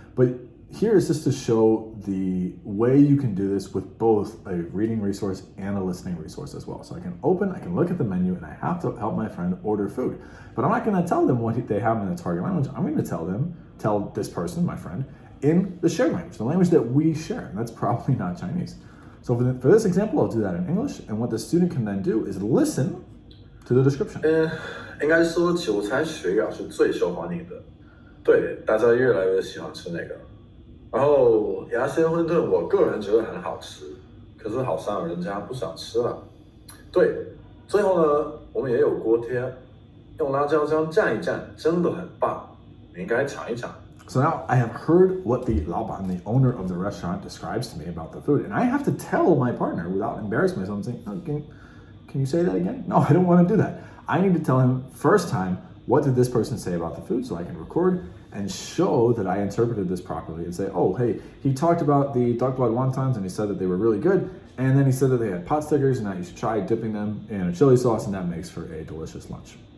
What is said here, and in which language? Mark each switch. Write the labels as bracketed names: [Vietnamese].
[English] But here is just to show the way you can do this with both a reading resource and a listening resource as well. So I can look at the menu and I have to help my friend order food. But I'm not going to tell them what they have in the target language. I'm going to tell this person, my friend, in the shared language, the language that we share. And that's probably not Chinese. So for this example, I'll do that in English. And what the student can then do is listen to the description. [Chinese] 应该说韭菜水饺是最受欢迎的，对，大家越来越喜欢吃那个。然后牙签馄饨，我个人觉得很好吃，可是好像人家不想吃了。对，最后呢，我们也有锅贴，用辣椒酱蘸一蘸，真的很棒，你应该尝一尝。 [English] So now I have heard what the Laoban, the owner of the restaurant, describes to me about the food, and I have to tell my partner without embarrassing myself and saying, oh, can you say that again? No, I don't want to do that. I need to tell him first time, what did this person say about the food, so I can record and show that I interpreted this properly and say, oh, hey, he talked about the duck blood wontons and he said that they were really good, and then he said that they had pot stickers and that you should try dipping them in a chili sauce and that makes for a delicious lunch.